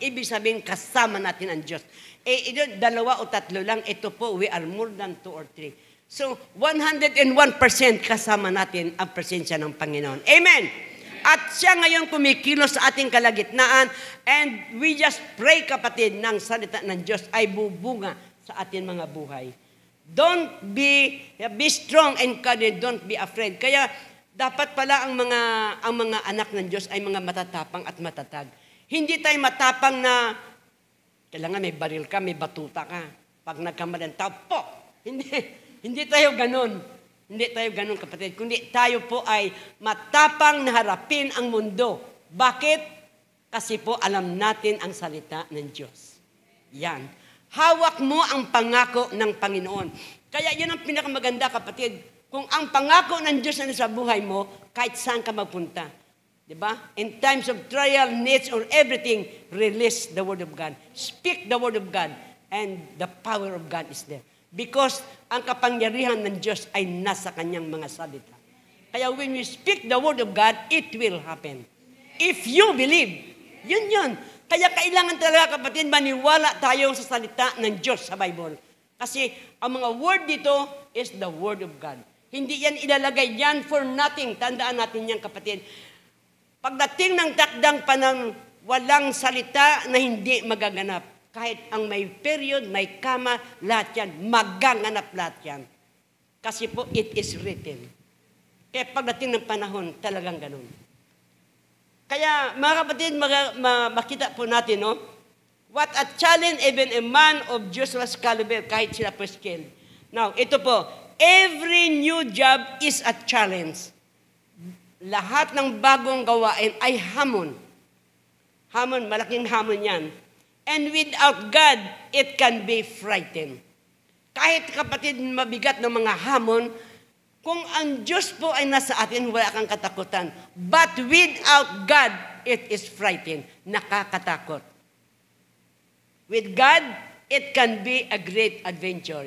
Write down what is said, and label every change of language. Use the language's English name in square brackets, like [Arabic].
[Filipino] Ibig sabihin, kasama natin ang Diyos. Ito, 2 o 3 lang, ito po, [English] we are more than 2 or 3. [Filipino] So, 101% kasama natin ang presensya ng Panginoon. Amen! At siya ngayon kumikilos sa ating kalagitnaan, [English] and we just pray, [Filipino] kapatid, ng salita ng Diyos ay bubunga sa ating mga buhay. [English] Don't be strong and courageous, don't be afraid. [Filipino] Kaya, dapat pala ang mga anak ng Diyos ay mga matatapang at matatag. Hindi tayo matapang na kailangan may baril ka, may batuta ka. Pag nagkamali ang tao, po! Hindi tayo ganun. Hindi tayo ganun, kapatid. Kundi tayo po ay matapang na harapin ang mundo. Bakit? Kasi po alam natin ang salita ng Diyos. Yan. Hawak mo ang pangako ng Panginoon. Kaya yun ang pinakamaganda, kapatid. Kung ang pangako ng Diyos na sa buhay mo, kahit saan ka magpunta. Diba? [English] In times of trial, needs, or everything, release the Word of God. Speak the Word of God, and the power of God is there. [Filipino] Because ang kapangyarihan ng Diyos ay nasa kanyang mga salita. [English] Kaya when we speak the Word of God, it will happen. If you believe, yun. [Filipino] Kaya kailangan talaga, kapatid, maniwala tayo sa salita ng Diyos sa Bible. Kasi ang mga word dito [English] is the Word of God. [Filipino] Hindi yan ilalagay yan [English] for nothing. [Filipino] Tandaan natin yan, kapatid. Pagdating ng takdang panang walang salita na hindi magaganap. Kahit ang may period, may kama, lahat yan. Magaganap lahat yan. Kasi po, [English] it is written. [Filipino] Kaya pagdating ng panahon, talagang ganun. Kaya mga kapatid, makita po natin, no? [English] What a challenge even a man of Joshua's caliber, [Filipino] kahit sila po [English] skilled. Now, [Filipino] ito po, [English] every new job is a challenge. [Filipino] Lahat ng bagong gawain ay hamon. Hamon, malaking hamon yan. [English] And without God, it can be frightened. [Filipino] Kahit kapatid, mabigat ng mga hamon, kung ang Diyos po ay nasa atin, wala kang katakutan. [English] But without God, it is frightening. Nakakatakot. With God, it can be a great adventure.